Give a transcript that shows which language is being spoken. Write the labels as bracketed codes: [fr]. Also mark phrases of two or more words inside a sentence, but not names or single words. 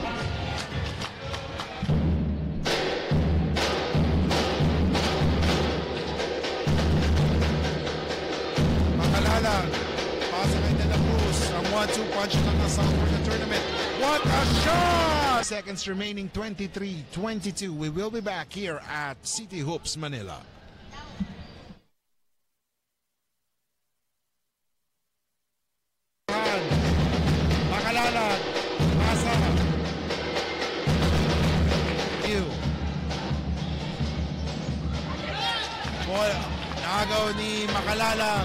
[tl] Makalalag. Pasa kay De La Cruz. Ang 1-2 punch ng assault [en] for the tournament. What a shot! Seconds remaining, 23-22. We will be back here at City Hoops, Manila. [tl] Makalalag. Pasa. Boy, nagaw ni Makalalag.